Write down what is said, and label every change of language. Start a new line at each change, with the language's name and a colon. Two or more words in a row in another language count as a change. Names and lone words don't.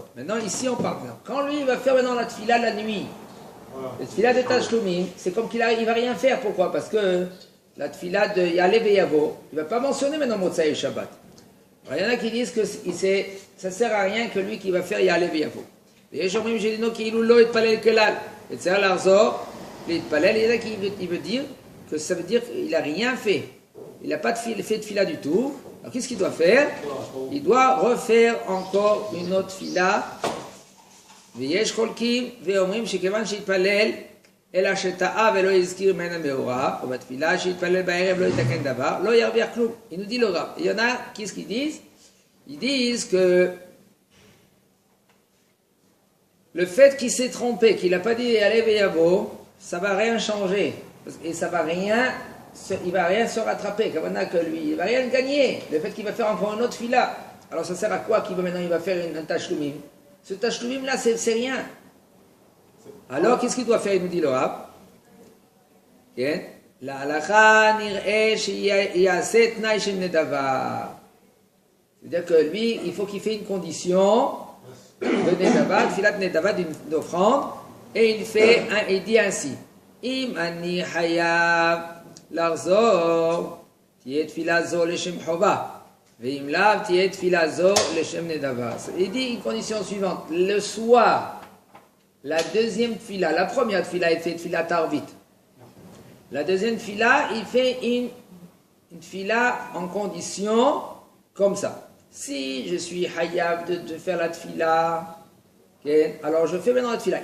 French: Maintenant, ici, on parle. Quand lui, il va faire maintenant la tfila la nuit, la tfila de Tashlumim, c'est comme qu'il ne va rien faire. Pourquoi? Parce que la tfila de Ya'ale v'yavo, il ne va pas mentionner maintenant
Hebrew: מוצאי שבת.
French: Alors, il y en a qui disent que ça ne sert à rien que lui qui va faire Ya'aleh V'yavo.
Hebrew: ויש אומרים שדינו כאילו לא התפלל כלל. וצריך לחזור להתפלל.
French: Il y en a qui veut dire que ça veut dire qu'il n'a rien fait. Il n'a pas fait de fila du tout. Alors qu'est-ce qu'il doit faire? Il doit refaire encore une autre fila.
Hebrew: ויש חולקים ואומרים שכיוון שהתפלל אלא שטעה ולא הזכיר ממנה מאורע, או בתפילה שהתפלל בערב לא יתקן דבר, לא ירוויח כלום.
French: Il nous dit le rab. Il y en a, qu'est-ce qu'ils disent? Ils disent que le fait qu'il s'est trompé, qu'il n'a pas dit Ya'aleh V'yavo, ça ne va rien changer. Et ça va rien, il ne va rien se rattraper, comme on a que lui. Il ne va rien gagner. Le fait qu'il va faire encore une autre fila. Alors ça sert à quoi qu'il va maintenant il va faire un tashlumim? Ce tashlumim là, c'est rien. Alors qu'est-ce qu'il doit faire? Il nous dit le rab.
Hebrew: להלכה נראה שיעשה תנאי של נדבה.
French: C'est-à-dire que lui, il faut qu'il fasse une condition de nedava,
Hebrew: תפילת נדבה
French: d'une offrande, et il dit ainsi:
Hebrew: אם אני חייב לחזור תהיה תפילה זו לשם חובה, ואם לאו תהיה תפילה זו לשם נדבה.
French: Il dit une condition suivante: le soir, la deuxième tfila, la première tfila, il fait
Hebrew: תפילה ערבית.
French: La deuxième tfila, il fait une tfila en condition comme ça. Si je suis hayav de faire la tfila, okay, alors je fais maintenant la tfila.